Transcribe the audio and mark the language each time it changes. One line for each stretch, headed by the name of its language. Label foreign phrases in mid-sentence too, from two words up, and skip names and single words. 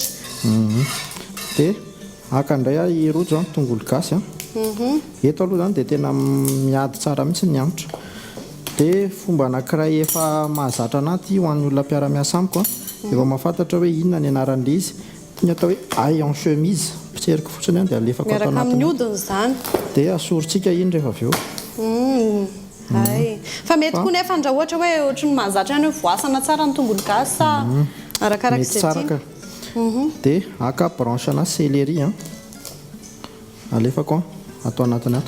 Malagasy: dia aka indray irojo a tongolo gasy eto aloha zany dia tena miady tsara mihitsy ny anitra dia fomba anankiray efa mahazatra anaty ho an'ny olona mpiara-miasa amiko efa mahafantatra hoe inona ny anaran'le izy ny atao hoe
French: ail en chemise
Malagasy: pitseriko fotsiny dia alefako ato miaraka amin'ny hodiny zany dia asorintsika iny rehefa avy eo fa mety koa nefa ndra ohatra hoe ohatrany mahazatra ihany hoe voasana tsara ny tongolo gasy sa arakarak'izay tsaraka dia aka branche ana céleri alefako atao anatiny ato